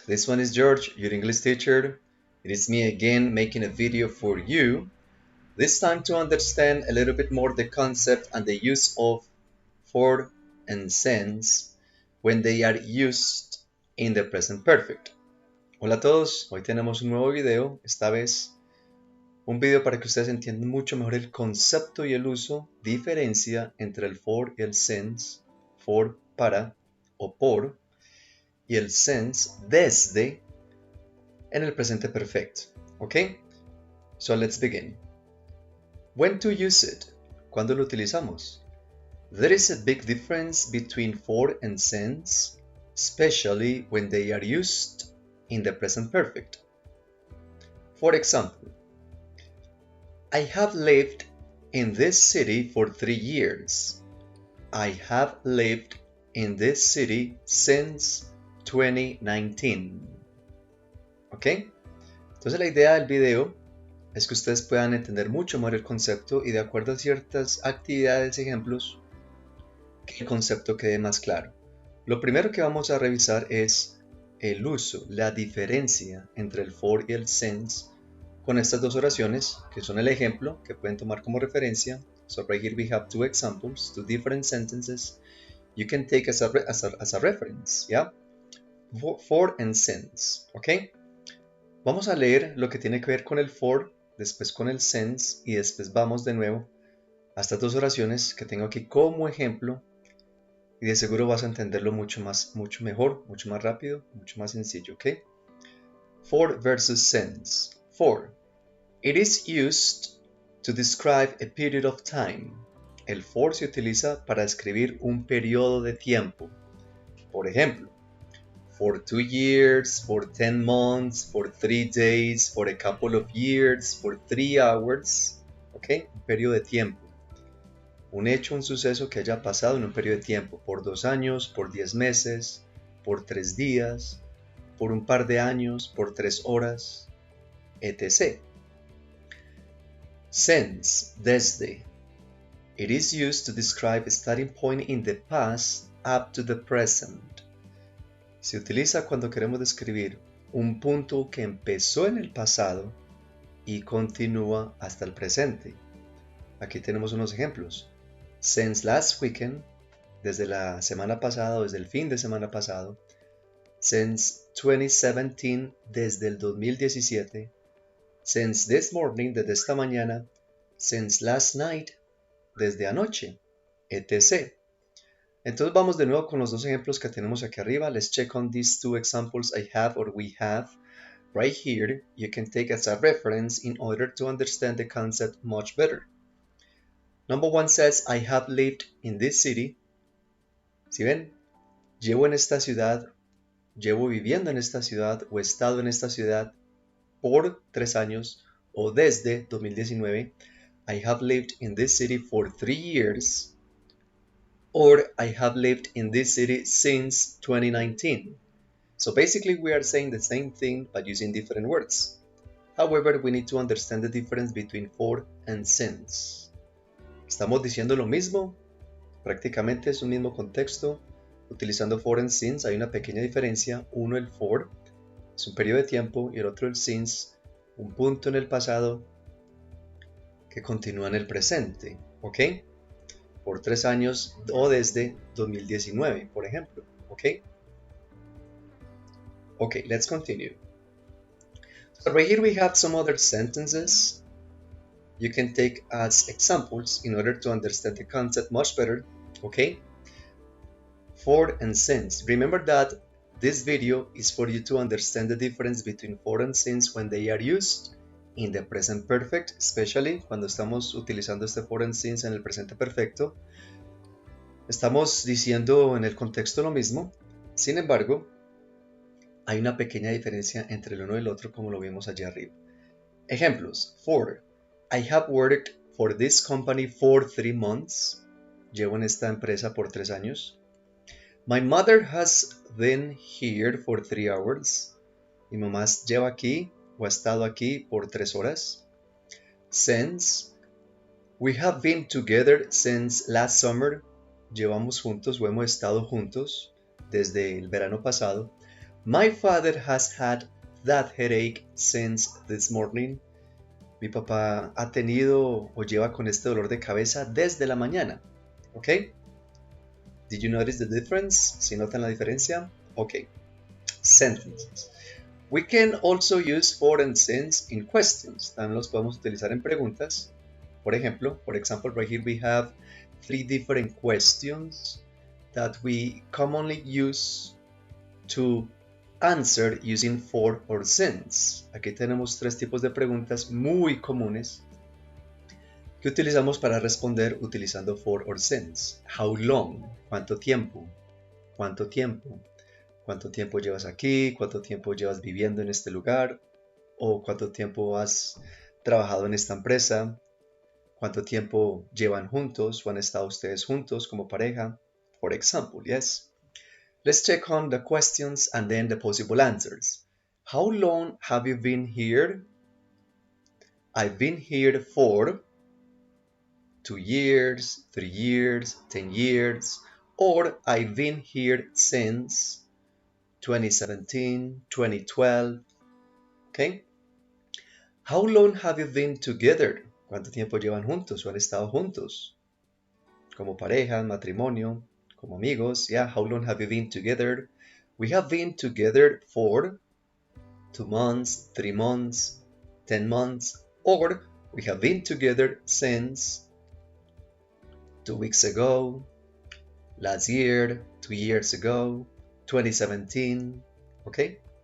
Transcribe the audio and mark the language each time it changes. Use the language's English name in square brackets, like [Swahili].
[English] This one is George, your English teacher. It is me again making a video for you. This time to understand a little bit more the concept and the use of for and since when they are used in the present perfect. [Spanish] Hola a todos, hoy tenemos un nuevo video, esta vez un video para que ustedes entiendan mucho mejor el concepto y el uso, diferencia entre el for y el since, for para o por, y el since desde en el presente perfecto. [English] ¿Ok? So let's begin. When to use it? [Spanish] ¿Cuándo lo utilizamos? [English] There is a big difference between for and since, especially when they are used in the present perfect. For example, I have lived in this city for 3 years. I have lived in this city since 2019. [Spanish] ¿Ok? Entonces la idea del video es que ustedes puedan entender mucho mejor el concepto y de acuerdo a ciertas actividades y ejemplos, que el concepto quede más claro. Lo primero que vamos a revisar es el uso, la diferencia entre el for y el since con estas dos oraciones, que son el ejemplo que pueden tomar como referencia. [English] So right here we have two examples, two different sentences you can take as a reference, yeah? For and since, ¿ok? [Spanish] Vamos a leer lo que tiene que ver con el for, después con el since y después vamos de nuevo a estas dos oraciones que tengo aquí como ejemplo y de seguro vas a entenderlo mucho mejor, mucho más rápido, mucho más sencillo, ¿ok? [English] For versus since. For. It is used to describe a period of time. [Spanish] El for se utiliza para describir un periodo de tiempo. Por ejemplo, [English] for 2 years, for 10 months, for 3 days, for a couple of years, for 3 hours. [Spanish] ¿Ok? Un periodo de tiempo. Un hecho, un suceso que haya pasado en un periodo de tiempo. Por 2 años, por 10 meses, por 3 días, por un par de años, por 3 horas, etc. Since, desde. [English] It is used to describe a starting point in the past up to the present. [Spanish] Se utiliza cuando queremos describir un punto que empezó en el pasado y continúa hasta el presente. Aquí tenemos unos ejemplos. [English] Since last weekend, [Spanish] desde la semana pasada o desde el fin de semana pasado. [English] Since 2017, [Spanish] desde el 2017. [English] Since this morning, [Spanish] desde esta mañana. [English] Since last night, [Spanish] desde anoche, etc. Entonces vamos de nuevo con los dos ejemplos que tenemos aquí arriba. [English] Let's check on these two examples I have or we have right here. You can take as a reference in order to understand the concept much better. Number one says, I have lived in this city. [Spanish] ¿Sí ven? Llevo en esta ciudad, llevo viviendo en esta ciudad o he estado en esta ciudad por 3 años o desde 2019. [English] I have lived in this city for 3 years. Or I have lived in this city since 2019. So basically we are saying the same thing but using different words. However, we need to understand the difference between for and since. [Spanish] Estamos diciendo lo mismo, prácticamente es un mismo contexto. Utilizando for and since hay una pequeña diferencia. Uno, el for, es un periodo de tiempo y el otro, el since, un punto en el pasado que continúa en el presente. ¿Ok? Por 3 años o desde 2019, por ejemplo. ¿Ok? [English] Ok, let's continue. So right here we have some other sentences you can take as examples in order to understand the concept much better. ¿Ok? For and since. Remember that this video is for you to understand the difference between for and since when they are used in the present perfect, especially [Spanish] cuando estamos utilizando este for and since en el presente perfecto. Estamos diciendo en el contexto lo mismo, sin embargo, hay una pequeña diferencia entre el uno y el otro como lo vimos allá arriba. Ejemplos. For. [English] I have worked for this company for 3 months. [Spanish] Llevo en esta empresa por 3 años. [English] My mother has been here for 3 hours. [Spanish] Mi mamá lleva aquí o ha estado aquí por 3 horas. [English] Since. We have been together since last summer. [Spanish] Llevamos juntos o hemos estado juntos desde el verano pasado. [English] My father has had that headache since this morning. [Spanish] Mi papá ha tenido o lleva con este dolor de cabeza desde la mañana. ¿Ok? [English] Did you notice the difference? [Spanish] ¿Si notan la diferencia? [English] Ok. Sentences. We can also use for and since in questions. [Spanish] También los podemos utilizar en preguntas. [English] For example, right here we have 3 different questions that we commonly use to answer using for or since. [Spanish] Aquí tenemos 3 tipos de preguntas muy comunes que utilizamos para responder utilizando for or since. [English] How long? [Spanish] ¿Cuánto tiempo? ¿Cuánto tiempo? ¿Cuánto tiempo llevas aquí? ¿Cuánto tiempo llevas viviendo en este lugar? ¿O cuánto tiempo has trabajado en esta empresa? ¿Cuánto tiempo llevan juntos o han estado ustedes juntos como pareja? [English] For example, yes. Let's check on the questions and then the possible answers. How long have you been here? I've been here for 2 years, 3 years, 10 years, or I've been here since 2017, 2012. Okay? How long have you been together? [Spanish] ¿Cuánto tiempo llevan juntos o han estado juntos? Como pareja, matrimonio, como amigos. [English] Yeah, how long have you been together? We have been together for 2 months, 3 months, 10 months, or we have been together since 2 weeks ago, last year, 2 years ago, 2017. Okay?